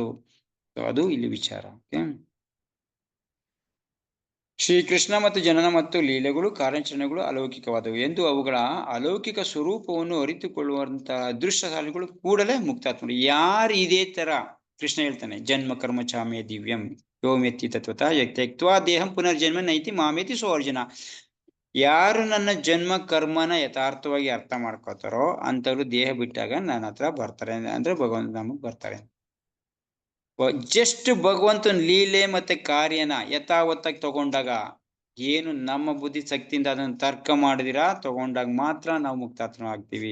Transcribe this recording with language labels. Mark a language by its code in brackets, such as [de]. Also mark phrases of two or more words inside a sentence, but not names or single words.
[kn] ಸೊ ಅದು ಇಲ್ಲಿ ವಿಚಾರ. ಶ್ರೀಕೃಷ್ಣ ಮತ್ತು ಜನನ ಮತ್ತು ಲೀಲೆಗಳು ಕಾರ್ಯಾಚರಣೆಗಳು ಅಲೌಕಿಕವಾದವು ಎಂದು ಅವುಗಳ ಅಲೌಕಿಕ ಸ್ವರೂಪವನ್ನು ಅರಿತುಕೊಳ್ಳುವಂತಹ ಅದೃಷ್ಟಶಾಲಿಗಳು ಕೂಡಲೇ ಮುಕ್ತಾತ್ಮರು. ಯಾರು ಇದೇ ತರ ಕೃಷ್ಣ ಹೇಳ್ತಾನೆ, [sa] ಜನ್ಮ ಕರ್ಮ ಚಾಮೇ ದಿವ್ಯಂ ಯೋಮ್ಯತಿ ತತ್ವತಃ ಯಕ್ತ್ಯಕ್ತ್ವಾ ದೇಹಂ ಪುನರ್ಜನ್ಮ ನೈತಿ ಮಾಮೇತಿ ಸೋರ್ಜನ. [kn] ಯಾರು ನನ್ನ ಜನ್ಮ ಕರ್ಮನ ಯಥಾರ್ಥವಾಗಿ ಅರ್ಥ ಮಾಡ್ಕೋತಾರೋ ಅಂತವ್ರು ದೇಹ ಬಿಟ್ಟಾಗ ನನ್ನ ಹತ್ರ ಬರ್ತಾರೆ, ಅಂದ್ರೆ ಭಗವಂತ ನಮಗ್ ಬರ್ತಾರೆ. ಜಸ್ಟ್ ಭಗವಂತನ ಲೀಲೆ ಮತ್ತೆ ಕಾರ್ಯನ ಯಥಾವತ್ತಾಗಿ ತಗೊಂಡಾಗ, ಏನು ನಮ್ಮ ಬುದ್ಧಿ ಶಕ್ತಿಯಿಂದ ಅದನ್ನ ತರ್ಕ ಮಾಡಿದಿರಾ ತಗೊಂಡಾಗ ಮಾತ್ರ ನಾವು ಮುಕ್ತಾತ್ಮ ಆಗ್ತೀವಿ.